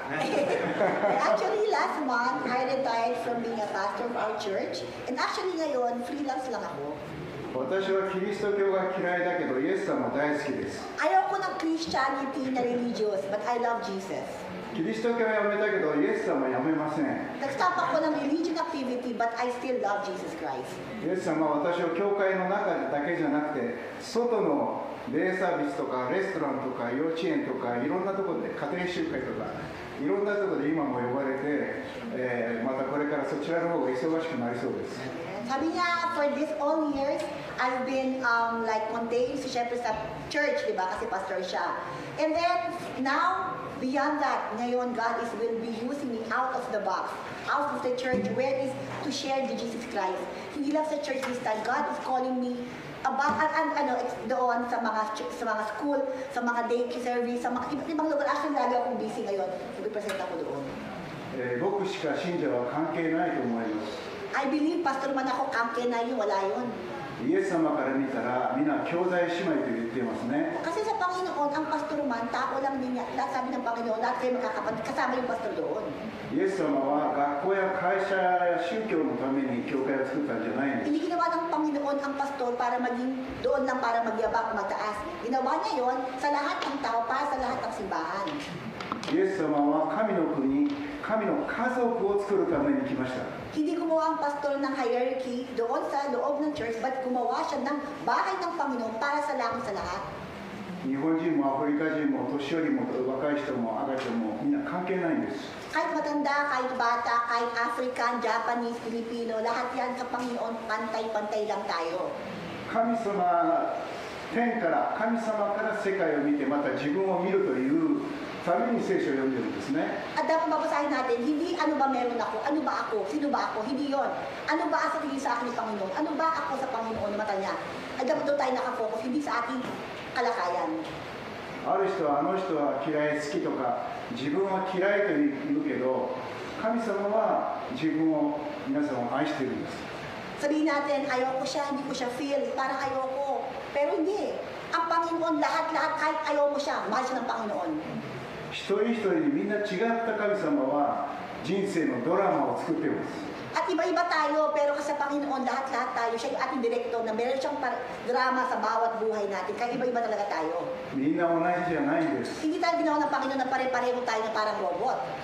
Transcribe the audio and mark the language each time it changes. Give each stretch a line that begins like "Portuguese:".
English: Actually, last month, I retired from being a pastor of our church.
Filipino: And actually ngayon, freelance lang ako.
Japanese: 私はキリスト教が嫌いだけど、イエス様大好きです。
Filipino: Ayaw ko ng Christianity na religious,
English: but I love Jesus.
Japanese: キリスト教は辞めたけど、イエス様は辞めません。
Filipino: Nag-stop ako ng
English: religion activity, but I still love Jesus Christ.
Japanese: イエス様は私を教会の中だけじゃなくて、外のデイサービスとかレストランとか幼稚園とかいろんなところで家庭集会とかいろんなところで今も呼ばれて、またこれからそちらの方が忙しくなりそうです。
Filipino: Sabi niya,
English: for this all years, I've been like contained siyempre sa church, di ba?
Filipino: Kasi pastor siya.
English: And then, now, beyond that, ngayon, God will be using me out of the box, out of the church, where is to share the Jesus Christ.
Filipino: Hindi lang sa church this time,
English: God is calling me about,
Filipino: doon sa mga school, sa mga daycare service, sa mga iba't ibang lugar. Actually, lagi akong busy ngayon. Ipipresent ako doon.
Japanese: 牧師か信者は関係ないと思います。
English: I believe,
Filipino: pastor man ako, kamke na yun, wala yun.
Japanese: イエス様から見たら、皆兄弟姉妹と言っていますね。
Filipino: Kasi sa Panginoon, ang pastor man, tao lang din niya. Lahat sabi ng Panginoon, lahat kayo magkakapatid, kasama yung pastor doon.
Japanese: イエス様は学校や会社や宗教のために教会を作ったんじゃないんです。
Filipino: Hindi ginawa ng Panginoon ang pastor para maging doon lang para magyabang mataas. Ginawa niya yon sa lahat ng tao, para sa lahat ng simbahan.
Japanese: イエス様は神の国、神の家族を作るために来ました。
Filipino: Hindi gumawa ang pastor ng hierarchy doon sa loob ng church, but gumawa siya ng bahay ng Panginoon para sa langit sa lahat.
Japanese: 日本人もアフリカ人も年寄りも若い人も赤い人もみんな関係ないんです。
Filipino: Kahit matanda, kahit bata, kahit African, Japanese, Filipino, lahat yan sa Panginoon, pantay-pantay lang tayo.
Japanese: 神様、天から神様から世界を見てまた自分を見るというために聖書を読んでるんですね。
Filipino: At dapat babasahin natin, hindi ano ba meron ako, ano ba ako, sino ba ako, hindi yon. Ano ba ang sabihin sa akin ng Panginoon, ano ba ako sa Panginoon na mata niya. At dapat doon tayo nakafocus, hindi sa ating kalakayan.
Japanese: ある人はあの人は嫌い好きとか自分は嫌いと言うけど神様は自分を皆さんを愛しているんです。
Filipino: Sabihin natin, ayoko siya, hindi ko siya feel, parang ayoko. Pero hindi. Ang Panginoon, lahat-lahat, kahit ayaw mo siya, mahal siya ng Panginoon.
Japanese: 一人一人にみんな違った神様は人生のドラマを作っています。
Filipino: At iba-iba tayo, pero kasi sa Panginoon, lahat-lahat tayo, siya yung ating direktor na meron siyang drama sa bawat buhay natin. Kaya iba-iba talaga tayo.
Japanese: みんな同じじゃないんです。
Filipino: Hindi tayo ginawa ng Panginoon na pare-pareho tayo na parang robot.